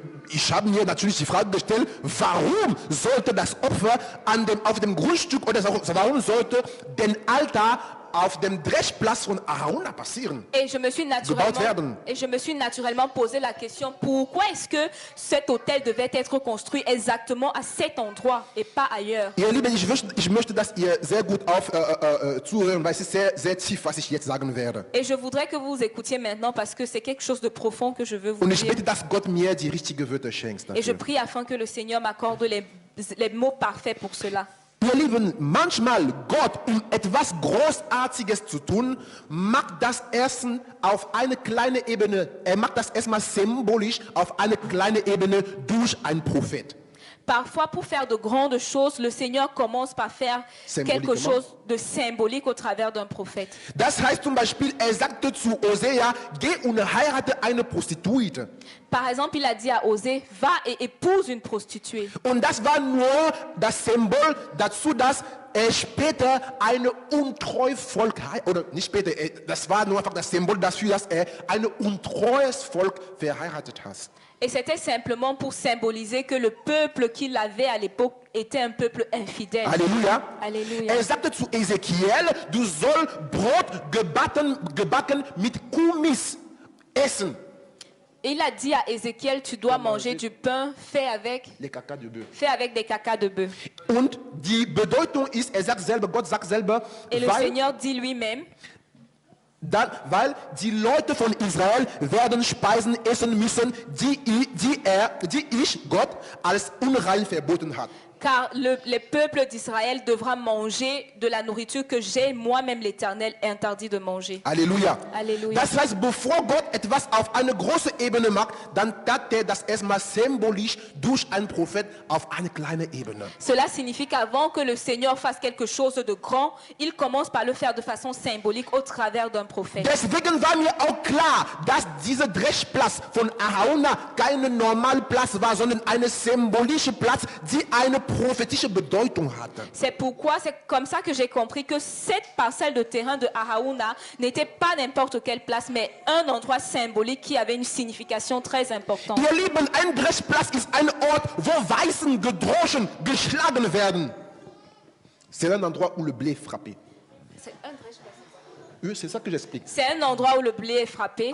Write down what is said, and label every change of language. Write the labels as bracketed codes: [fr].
[de] ich habe mir natürlich die Frage gestellt, warum sollte das Opfer auf dem Grundstück oder warum sollte den Altar auf dem Dreschplatz von Arauna passieren? [fr] Et je me suis naturellement posé la question, pourquoi est-ce que cet autel devait être construit exactement à cet endroit et pas ailleurs? [de] Ihr Lieben, ich möchte, dass ihr sehr gut zuhören, weil es ist sehr, sehr tief, was ich jetzt sagen werde. [fr] Et je voudrais que vous écoutiez maintenant parce que c'est quelque chose de profond que je veux vous [de] Und ich [fr] dire. [de] bitte, dass Gott mir die richtigen Wörter schenkt. [fr] Et je prie afin que le Seigneur m'accorde les mots parfaits pour cela. [de] Ihr Lieben, manchmal Gott, um etwas Großartiges zu tun, macht das Essen auf eine kleine Ebene. Er macht das erstmal symbolisch auf eine kleine Ebene durch einen Prophet. [fr] Parfois, pour faire de grandes choses, le Seigneur commence par faire quelque chose de symbolique au travers d'un prophète. [de] Das heißt zum Beispiel, er sagte zu Hosea, geh und heirate eine Prostituierte. [fr] Par exemple, il a dit à Osée, va et épouse une prostituée. [de] Und das war nur das Symbol dazu, dass er später eine untreue Volk, oder nicht später, das war nur einfach das Symbol dafür, dass er ein untreues Volk verheiratet hat. [fr] Et c'était simplement pour symboliser que le peuple qu'il avait à l'époque était un peuple infidèle. Alléluia. Alléluia. [de] Er sagte zu Ezekiel, du sollst Brot gebacken mit Kumis essen. [fr] Et il a dit à Ézéchiel, tu dois manger du pain fait avec Les caca de bœuf. des cacas de bœuf. [de] Und die Bedeutung ist, Gott sagt selber, [fr] Et le Seigneur dit lui-même, [de] weil die Leute von Israel werden Speisen essen müssen, die ich, Gott, als unrein verboten hat. [fr] car les peuples d'Israël devra manger de la nourriture que j'ai moi-même l'Éternel interdit de manger. Alléluia. Alléluia. [de] Das heißt, bevor Gott etwas auf eine große Ebene macht, dann tat er das erstmal symbolisch durch einen Prophet auf eine kleine Ebene. [fr] Cela signifie qu'avant que le Seigneur fasse quelque chose de grand, il commence par le faire de façon symbolique au travers d'un prophète. [de] Deswegen war mir auch klar, dass dieser Dreschplatz von Arauna kein normaler Platz war, sondern ein symbolischer Platz, die eine prophétische Bedeutung hatte. [fr] C'est pourquoi c'est comme ça que j'ai compris que cette parcelle de terrain de Arauna n'était pas n'importe quelle place, mais un endroit symbolique qui avait une signification très importante. [de] Ihr Lieben, ein Dreschplatz ist ein Ort, wo Weißen gedroschen, geschlagen werden. [fr] C'est un endroit où le blé est frappé. C'est un Dreschplatz. Oui, c'est ça que j'explique. C'est un endroit où le blé est frappé.